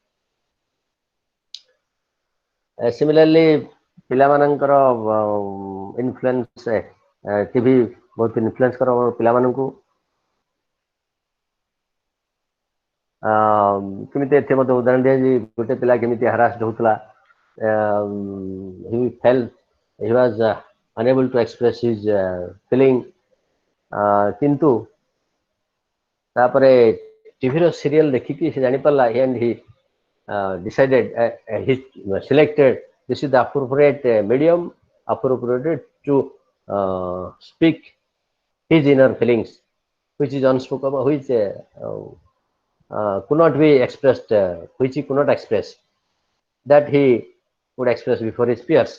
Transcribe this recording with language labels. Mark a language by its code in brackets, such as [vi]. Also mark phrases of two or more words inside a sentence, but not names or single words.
[or] ସିମିଲାରଲି ପିଲାମାନଙ୍କର [en] influence TV [or] ବହୁତ ଇନଫ୍ଲୁଏନ୍ସ କର ପିଲାମାନଙ୍କୁ। କେମିତି ଏଠି ମଧ୍ୟ ଉଦାହରଣ ଦିଆଯାଇଛି, ଗୋଟେ ପିଲା କେମିତି ହାରାସ୍ଡ ହେଉଥିଲା, [en] he was unable to express his feeling, [or] କିନ୍ତୁ ତାପରେ ଟିଭିର ସିରିଏଲ ଦେଖିକି ସେ ଜାଣିପାରିଲା [en] and he decided, he selected this is the appropriate medium appropriate to speak his inner feelings which is unspoken, which could not be expressed, which he could not express, that he would express before his peers.